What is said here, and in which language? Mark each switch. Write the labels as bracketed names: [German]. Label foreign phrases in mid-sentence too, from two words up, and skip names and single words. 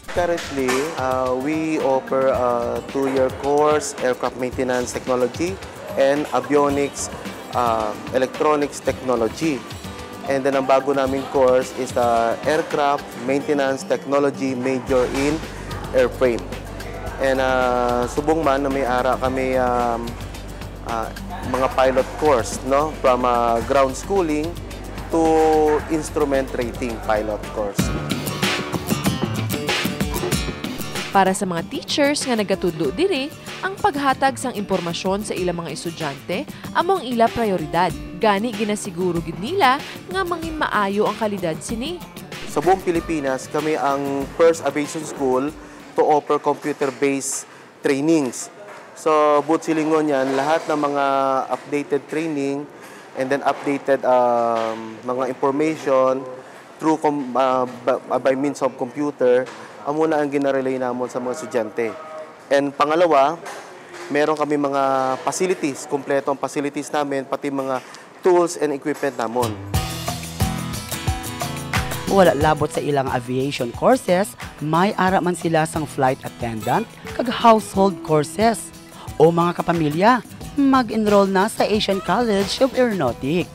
[English] Currently, we offer a 2-year course, Aircraft Maintenance Technology and Avionics Electronics Technology. And then [Filipino] ang bago naming [English] course is the Aircraft Maintenance Technology Major in Airframe. [Hiligaynon] And subong man na may ara kami mga [English] pilot course, [Hiligaynon] no? [English] From ground schooling to instrument rating pilot course. [Hiligaynon] Para sa mga teachers nga nagatudlo diri, ang paghatag sang impormasyon sa ilang mga estudyante among ila prioridad. Gani ginasiguro gid nila nga mangin maayo ang kalidad sini. [Filipino] Sa buong Pilipinas, kami ang [English] first aviation school to offer computer-based trainings. So, [Hiligaynon] buot silingon [English] yan, [Filipino] lahat ng mga [English] updated training and then updated mga information through by means of computer, [Hiligaynon] muna ang ginarelay namon sa mga estudyante. [Filipino] And pangalawa, meron kami mga facilities, kompleto ang facilities namin, pati mga [English] tools and equipment [Filipino] namon. [Hiligaynon] Wala labot sa ilang aviation courses, may ara man sila sang flight attendant kag household courses. O mga kapamilya, mag-enroll na sa Asian College of Aeronautics.